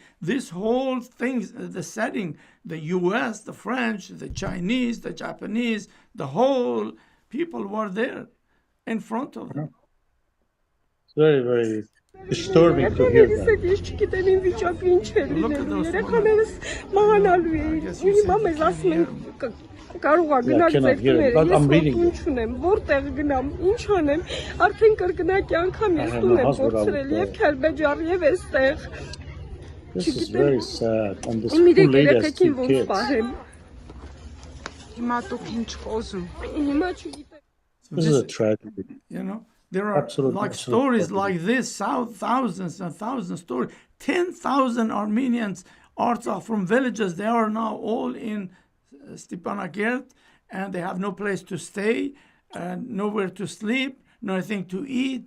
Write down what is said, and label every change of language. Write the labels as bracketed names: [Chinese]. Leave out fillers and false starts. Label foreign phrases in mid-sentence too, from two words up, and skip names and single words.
[English] This whole thing, the setting, the U.S., the French, the Chinese, the Japanese, the whole people were there in front of them. It's very, very disturbing to hear that. Look at those Yeah, I cannot hear it, but I'm reading it. [Armenian] Որտեղ գնամ, ինչ անեմ, արդեն կրկնակի անգամ ես տուն եմ փորձրել եւ Քելբեջար եւ այստեղ։ [English] This is very sad. And this [Armenian] Իմ [English] poor lady has [Armenian] երեխեքին [English] two [Armenian] ոնց [English] kids. [Armenian] պահեմ։ Հիմա դուք ինչ խոսում։ Հիմա չգիտեմ։ [English] This is a tragedy. You know, there are Absolutely, like absolutely. stories like this, thousands and thousands of stories. 10,000 Armenians, Artsakh from villages, they are now all in Stepanakert, and they have no place to stay, nowhere to sleep, nothing to eat.